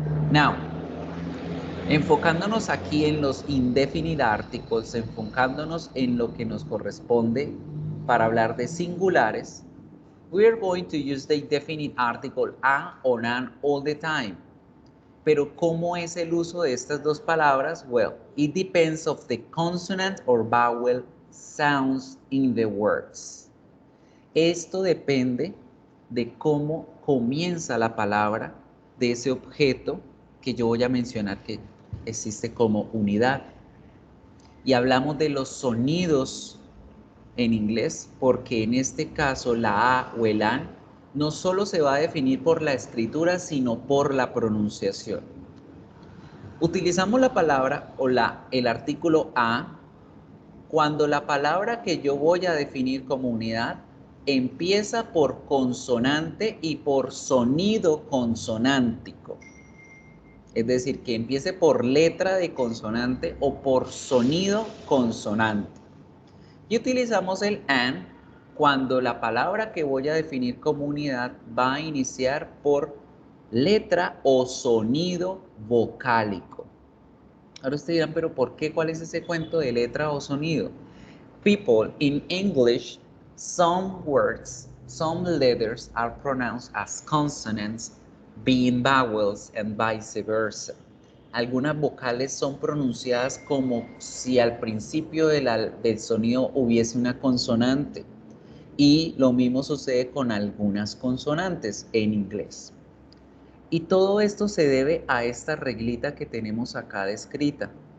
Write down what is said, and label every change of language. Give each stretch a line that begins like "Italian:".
Spanish: Now, enfocándonos aquí en los indefinite articles, enfocándonos en lo que nos corresponde para hablar de singulares,
English: we are going to use the definite article a or an all the time.
Spanish: Pero ¿cómo es el uso de estas dos palabras?
English: Well, it depends of the consonant or vowel sounds in the words.
Spanish: Esto depende de cómo comienza la palabra de ese objeto que yo voy a mencionar que existe como unidad. Y hablamos de los sonidos en inglés porque en este caso la A o el AN no solo se va a definir por la escritura, sino por la pronunciación. Utilizamos la palabra o el artículo a cuando la palabra que yo voy a definir como unidad empieza por consonante y por sonido consonántico. Es decir, que empiece por letra de consonante o por sonido consonante. Y utilizamos el AN cuando la palabra que voy a definir como unidad va a iniciar por letra o sonido vocálico. Ahora ustedes dirán, pero ¿por qué? ¿Cuál es ese cuento de letra o sonido?
English: People, in English, some words, some letters are pronounced as consonants, being vowels and vice versa.
Spanish: Algunas vocales son pronunciadas como si al principio del sonido hubiese una consonante. Y lo mismo sucede con algunas consonantes en inglés. Y todo esto se debe a esta reglita que tenemos acá descrita.